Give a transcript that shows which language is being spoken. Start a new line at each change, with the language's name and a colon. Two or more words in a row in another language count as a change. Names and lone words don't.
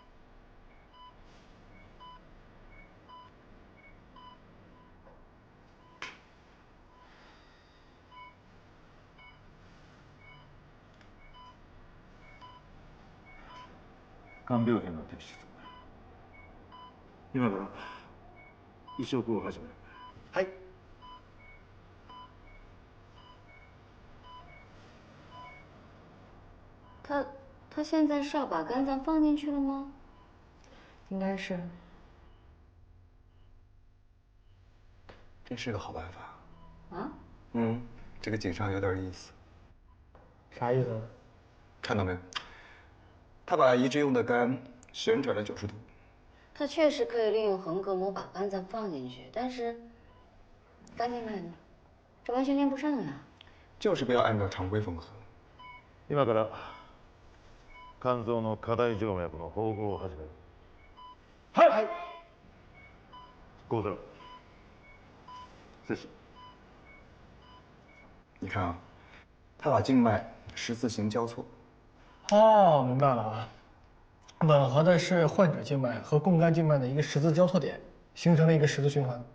Japanese: 肝病変の摘出。今から移植を始める。はい。
Chinese: 他现在是要把肝脏放进去了吗？应该是。这是个好办法。啊？这个井上有点意思。啥意思？看到没有？他把移植用的肝旋转了90度。他确实可以利用横膈膜把肝脏放进去，但是肝静脉呢？这完全连不上呀。就是不要按照常规缝合。
Japanese: 今から肝臓の過大静脈の縫合を始める。はい。 5ゼロ。
Chinese: 谢谢。你看啊，他把静脉十字形交错。哦，明白了啊。吻合的是患者静脉和供肝静脉的一个十字交错点，形成了一个十字循环。